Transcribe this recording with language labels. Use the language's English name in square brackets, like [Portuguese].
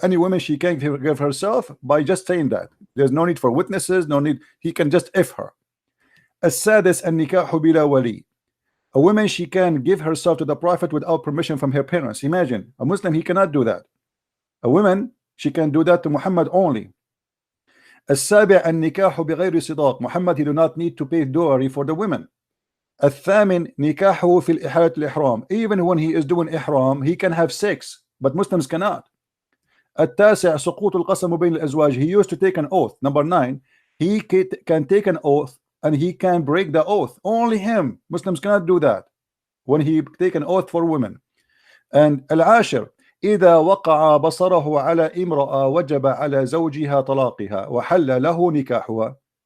[English] Any woman she can give herself by just saying that. There's no need for witnesses, no need. He can just if her. [Arabic] As-sadis an-nikahu bila wali. [English] A woman she can give herself to the Prophet without permission from her parents. Imagine a Muslim, he cannot do that. A woman, she can do that to Muhammad only. [Arabic] السابع النكاح بغير صداق. [English] Muhammad, he do not need to pay dowry for the women. [Arabic] الثامن نكاحه في الإحالة الإحرام. [English] Even when he is doing ihram, he can have sex, but Muslims cannot. [Arabic] التاسع سقوط القسم بين الأزواج. [English] He used to take an oath. Number 9, he can take an oath and he can break the oath. Only him. Muslims cannot do that when he take an oath for women. [Arabic] And العاشر إذا وقع بصره على امرأة وجب على زوجها طلاقها وحل له نكاحها.